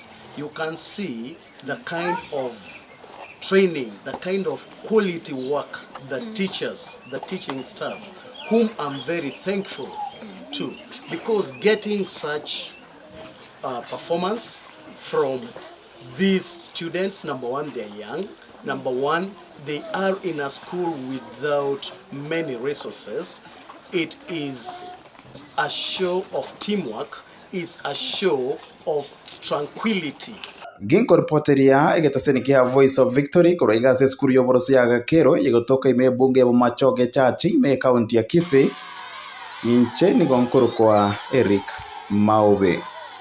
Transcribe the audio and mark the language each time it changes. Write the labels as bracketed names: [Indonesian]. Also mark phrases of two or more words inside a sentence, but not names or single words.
[English] You can see the kind of training, the kind of quality work the teachers, the teaching staff, whom I'm very thankful to, because getting such performance from These students, number one, they're young. Number one, they are in a school without many resources. It is a show of teamwork, is a show of tranquility. [Gusii] Ginko reporteria egetaseni kia Voice of Victory kuroiga se skuru yoborosi ya Gakero yegotoka ime bunge ya Machoge Chachi ime kaunti ya Kisii inche ni gonkuru kwa Eric Maube.